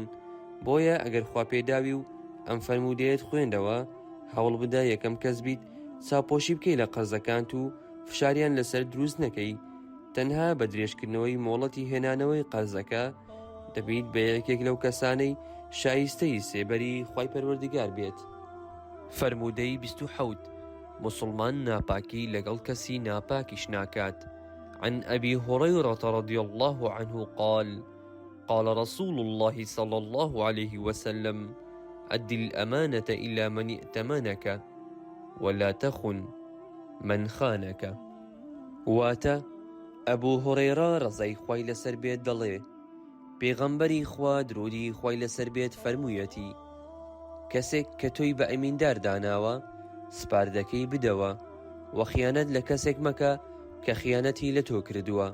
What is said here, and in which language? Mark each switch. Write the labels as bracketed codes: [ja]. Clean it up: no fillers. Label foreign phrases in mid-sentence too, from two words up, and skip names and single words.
[ckb] بۆیە ئەگەر خواپێداوی و ئەم فەرموودەیەت خوێندەوە، هەوڵ بدە یەکەم کەس بیت چاپۆشی بکەی لە قەرزەکانت و فشاریان لەسەر دروست نەکەی. تەنها بە درێژکردنەوەی مۆڵەتی هێنانەوەی قەرزەکە دەبیت بە یەکێک لەو کەسانەی شایستەی سێبەری خوای پەروەردگار بێت. فەرموودەی 27 مسلمان ناپاکی لەگەڵ کەسی ناپاکیش ناکات. [ar] عن أبي هريرة رضي الله عنه قال: قال رسول الله صلى الله عليه وسلم: أد الأمانة إلى من ائتمنك ولا تخن من خانك. [ckb] واتە ئەبوو هورەیرە ڕەزای خوای لەسەر بێت دەڵێ پێغەمبەری خوا درودی خوای لەسەر بێت فەرموویەتی: کەسێک کە تۆی بە ئەمیندار داناوە سپاردەکەی بدەوە، و خیانەت لە کەسێک مەکە کە خیانەتی لە تۆ کردووە.